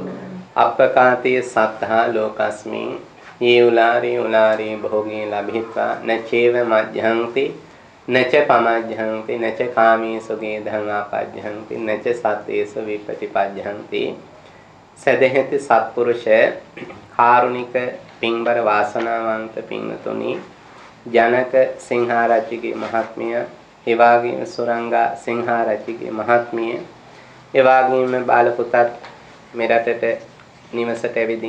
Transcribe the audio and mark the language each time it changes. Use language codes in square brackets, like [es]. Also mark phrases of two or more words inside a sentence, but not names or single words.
[pi] අපකාතේ සත්තා ලෝකස්මින් යේඋලාරේ භෝගේ ලබිත්වා නචේව මජ්ජන්ති නච පමජ්ජන්ති නච කාමීසුගේ ධං ආපජ්ජන්ති නච සත්තේසු විපටිපජ්ජන්ති [si] සදහෙති සත්පුරුෂ කාරුණික පින්බර වාසනාවන්ත පින්තුනි ජනක සිංහාරජුගේ මහත්මිය එවාගේම සුරංගා සිංහාරජුගේ මහත්මිය එවාගේම බාල පුතත් මෙරටට නිවසට ඇවිදින්